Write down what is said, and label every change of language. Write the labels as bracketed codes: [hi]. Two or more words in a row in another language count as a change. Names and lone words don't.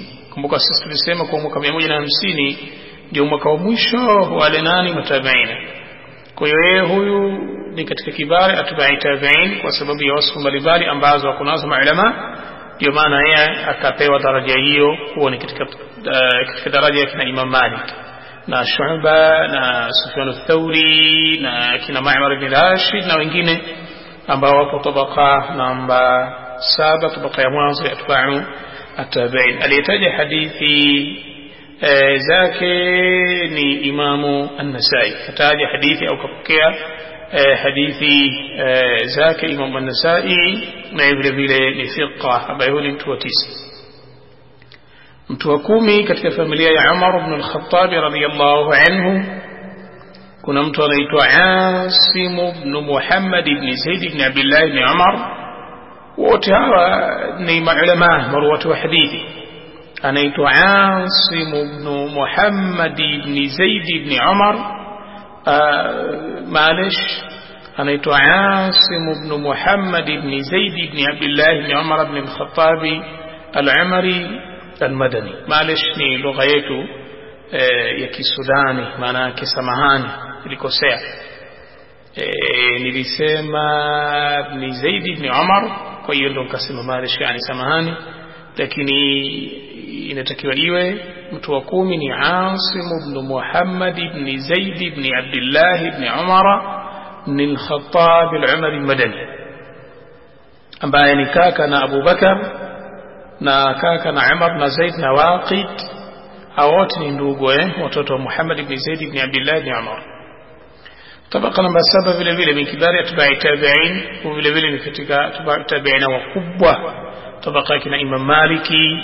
[sw] Kumbuka sisi tulisema kwa mwaka 150 ndio mwaka wa mwisho wale nani matabi'ina. kwa hiyo yeye huyu ni katika [ar] كبار أتباع التابعين [sw] kwa sababu ya wasfu mbalimbali ambazo wakunazo maulama, ndio maana yeye akapewa daraja hiyo kuwa ni katika daraja ya kina Imam Malik na Shu'ba na Sufyan ath-Thawri na kina Ma'mar ibn Rashid na wengine ambao wapo tabaka namba 7, tabaka ya mwanzo ya [ar] أتباع التابعين. [sw] Aliyetaja hadithi zake ni Imamu An-Nasa'i, kataja hadithi au kapokea hadithi zake Imam An-Nasa'i, na vile vile ni thiqa ambaye ni mtu wa 9. mtu wa 10 katika familia ya Umar ibn al-Khattab [ar] رضي الله عنه [sw] kuna mtu anaitwa Asim ibn Muhammad ibn Zaid ibn Abdullah ibn Umar. wote hawa ni maulama marwatu wa hadithi. anaitwa Asim ibn Muhammad ibn Zaid ibn Umar, معلش anaitwa Asim ibn Muhammad ibn Zaid ibn Abdullah ibn Umar ibn al-Khattab al-Umari al-Madani. معلش ni lugha yetu ya Kisudani, maana yake samahani nilikosea. Nilisema ibn Zaid ibn Umar, kwa hiyo ndo nikasema معلش yani samahani, lakini inatakiwa iwe mtu wa 10 ni Asim ibn Muhammad ibn Zaid ibn Abdullah ibn Umar ibn al-Khattab al-Umari al-Madani, ambaye ni kaka na Abu Bakar na kaka na Umar na Zaid na Waqid. hao wote ni ndugu watoto wa Muhammad ibn Zaid ibn Abdullah ibn Umar. tabaka namba 7 vile vile ni [ar] كبار أتباع التابعين, [sw] vile vile ni katika [ar] أتباع التابعين [sw] wakubwa, tabaka kina Imam Maliki.